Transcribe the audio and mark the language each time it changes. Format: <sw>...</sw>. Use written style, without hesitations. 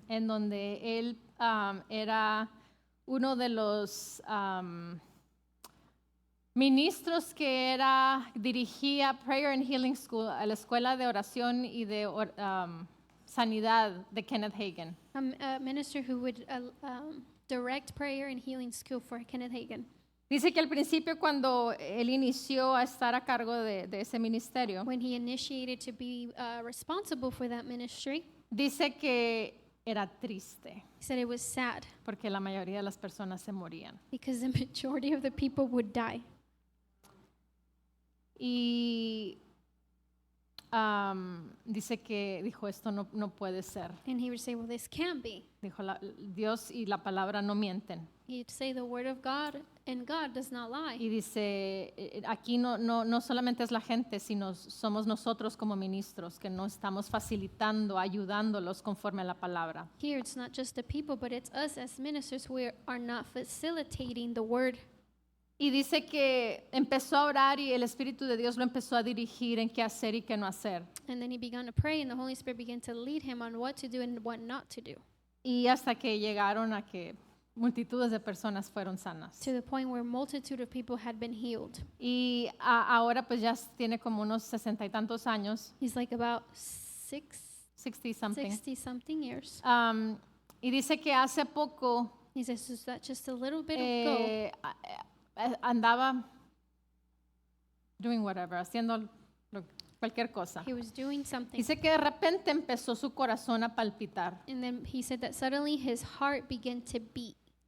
<es>en donde él era uno de los ministros que dirigía Prayer and Healing School, a la escuela de oración y de sanidad de Kenneth Hagin.</es> <en>a minister who would direct prayer and healing school for Kenneth Hagin.</en> <es>Dice que al principio cuando él inició a estar a cargo de ese ministerio,</es> <en>When he initiated to be responsible for that ministry,</en> <es>dice que era triste</es> <en>he said it was sad</en> <es>porque la mayoría de las personas se morían.</es> <en>because the majority of the people would die.</en> <es>Y dice que dijo, esto no puede ser.</es> <en>And he would say, well, this can't be.</en> <es>Dijo, Dios y la palabra no mienten.</es> <en>He'd say the word of God, and God does not lie.</en> <es>Y dice, aquí no solamente es la gente, sino somos nosotros como ministros que no estamos facilitando, ayudándolos conforme a la palabra.</es> <en>Here, it's not just the people, but it's us as ministers who are not facilitating the word.</en> <es>Y dice que empezó a orar y el Espíritu de Dios lo empezó a dirigir en qué hacer y qué no hacer.</es> <en>And then he began to pray, and the Holy Spirit began to lead him on what to do and what not to do,</en> <es>Y hasta que llegaron a que multitudes de personas fueron sanas.</es> <en>to the point where a multitude of people had been healed.</en> <es>Y ahora pues ya tiene como unos 60 y tantos años,</es> <en>He's like about 60 something. 60-something years.</en> <es>Y dice que hace poco</es> <en>He says, is that just a little bit ago?</en> <es>andaba</es> <en>doing whatever,</en> <es>haciendo cualquier cosa.</es> <en>He was doing something.</en> <es>Dice que de repente empezó su corazón a palpitar.</es> <en>And then he said that suddenly his heart began to beat.</en>